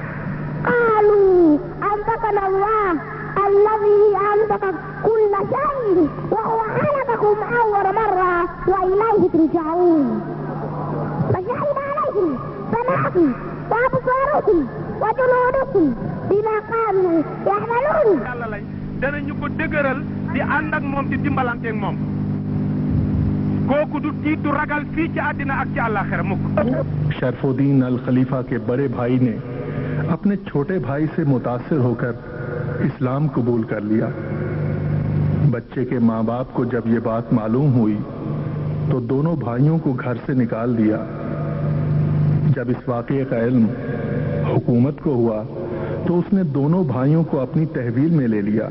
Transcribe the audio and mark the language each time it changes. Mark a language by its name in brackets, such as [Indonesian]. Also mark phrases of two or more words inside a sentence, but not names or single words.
[Arabic] قالوا أنطقنا الله الذي أنطق خلق كل شيء وهو خلقكم أول مرة وإليه ترجعون فشهد عليهم سمعكم وأبصاركم وجنودكم بما كانوا يعملون [Wolof] yàlla lay danañu ko dëgëral di ànd ak moom di dimbalante ak moom kooku du tiit du ragal fii ci àddina ak ci àllaaxira mukk [Hindi] शरफुद्दीन अल खलीफा के बड़े भाई ने अपने छोटे भाई से मुतासिर होकर इस्लाम कबूल कर लिया। बच्चे के माँ बाप को जब ये बात मालूम हुई तो दोनों भाइयों को घर से निकाल दिया। जब इस वाक़े का इल्म हुकूमत को हुआ तो उसने दोनों भाइयों को अपनी तहवील में ले लिया।